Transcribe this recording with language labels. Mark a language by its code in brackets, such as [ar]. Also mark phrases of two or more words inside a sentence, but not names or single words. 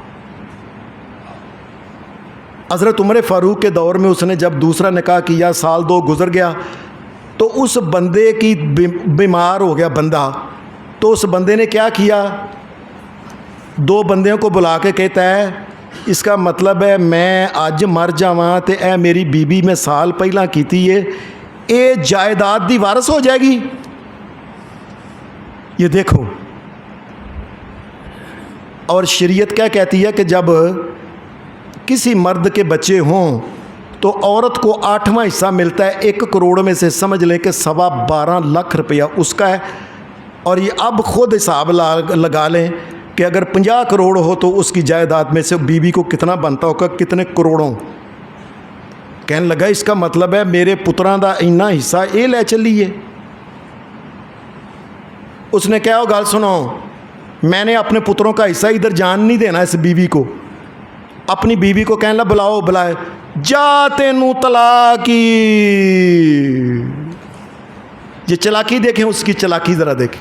[ur] حضرت عمر فاروق کے دور میں اس نے جب دوسرا نکاح کیا, سال 2 گزر گیا, تو اس بندے کی بیمار ہو گیا بندہ. تو اس بندے نے کیا کیا, 2 بندیوں کو بلا کے کہتا ہے اس کا مطلب ہے [pa] میں اج مر جاواں تے اے میری بیوی میں سال پہلا کیتی ہے, اے جائیداد دی وارث ہو جائے گی. [ur] یہ دیکھو, اور شریعت کیا کہتی ہے کہ جب کسی مرد کے بچے ہوں تو عورت کو 8واں حصہ ملتا ہے. 1 کروڑ میں سے سمجھ لیں کہ 12.25 لاکھ روپیہ اس کا ہے. اور یہ اب خود حساب لگا لیں کہ اگر 50 کروڑ ہو تو اس کی جائیداد میں سے بیوی کو کتنا بنتا ہوگا, کتنے کروڑوں. کہنے لگا اس کا مطلب ہے [pa] میرے پتراں دا اینا حصہ اے لے چلیے. [ur] اس نے کہا [pa] گل سنو, [ur] میں نے اپنے پتروں کا حصہ ادھر جان نہیں دینا اس بیوی کو. اپنی بیوی کو کہنے لگا بلائے, [pa] جا تینوں طلاقی. [ur] یہ چلاکی دیکھیں, اس کی چلاکی ذرا دیکھیں.